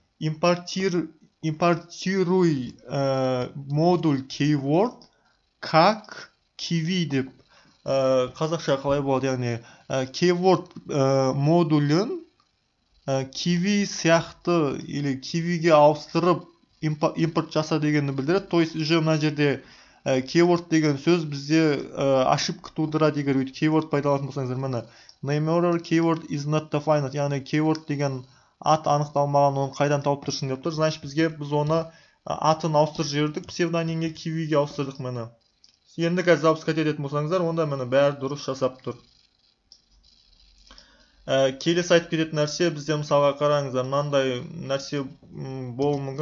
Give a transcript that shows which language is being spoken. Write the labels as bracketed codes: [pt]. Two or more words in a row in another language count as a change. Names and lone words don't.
[ru] импортируй модуль keyword как kiwi [kk] деп қазақша қалай болады, яғни keyword модулін kiwi сияқты или kiwiге ауыстырып импорт жаса дегенді білдіреді. [ru] То есть уже [kk] мына жерде keyword деген сөз бізде ошибка тудырады. Егер keyword пайдаланатын болсаңыздар, міне [en] name error keyword is not defined, [kk] яғни keyword деген ат анықталмаған, оны қайдан тауып тұрсың деп тұр. Значит, біз оны атын ауыстырып жібердік, псевдонимге kiwiге ауыстырдық міне. Енді қазір запускать ететін болсаңыздар, онда міне бәрі дұрыс жасап тұр. Келесі айтып кететін нәрсе, бізде мысалға қараңыздар, мынандай нәрсе болуы мүмкін.